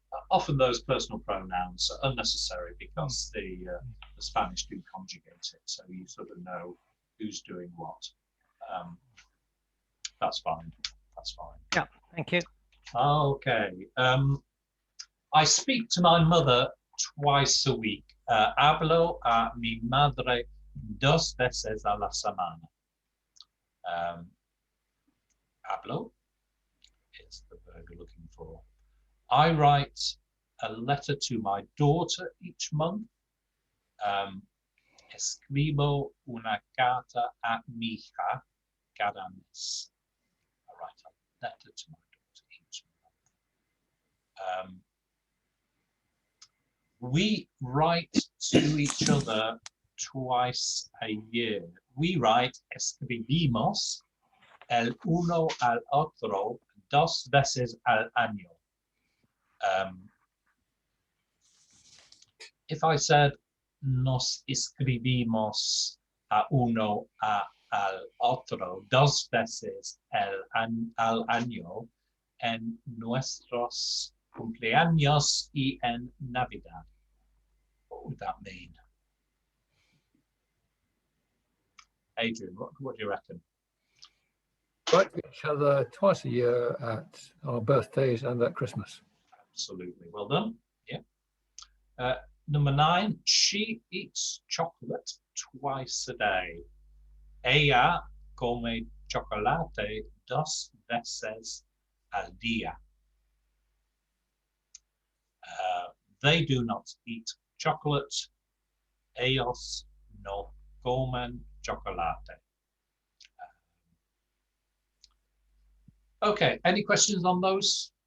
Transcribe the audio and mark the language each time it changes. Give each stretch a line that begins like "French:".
English: Often those personal pronouns are unnecessary because the Spanish do conjugate it, so you sort of know who's doing what. That's fine. That's fine. Yeah, thank you. Okay. I speak to my mother twice a week.
Spanish: Hablo a mi madre 2 veces a la semana.
English: Hablo is the verb you're looking for. I write a letter to my daughter each month.
Spanish: Escribo una carta a mi hija cada mes.
English: I write a letter to my daughter each month. We write to each other twice a year. We write,
Spanish: escribimos el uno al otro 2 veces al año.
English: If I said
Spanish: nos escribimos a uno al otro 2 veces al año en nuestros cumpleaños y en Navidad,
English: what would that mean? Adrian, what do you reckon? Write to each other twice a year at our birthdays and at Christmas. Absolutely, well done. Yeah. Number 9, she eats chocolate twice a day.
Spanish: Ella come chocolate 2 veces al día.
English: They do not eat chocolate.
Spanish: Ellos no comen chocolate.
English: Okay, any questions on those?